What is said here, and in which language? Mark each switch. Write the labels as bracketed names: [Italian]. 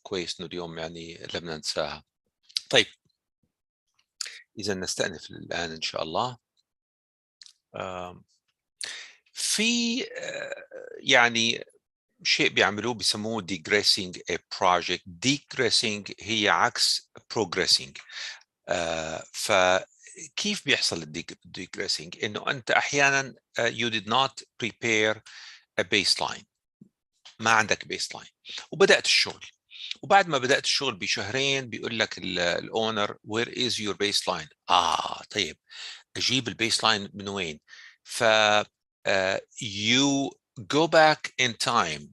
[Arabic] كويس إنه اليوم يعني لم ننساها. طيب إذا نستأنف الآن إن شاء الله. في يعني شيء بيعملوه بيسموه digressing a project. digressing هي عكس progressing. فكيف بيحصل digressing؟ إنه أنت أحيانا [English] you did not prepare a baseline، [Arabic] ما عندك baseline وبدأت الشغل، وبعد ما بدأت الشغل بشهرين بيقول لك الأونر [English] where is your baseline؟ [Arabic] طيب أجيب البيسلاين من وين؟ ف [English] you go back in time.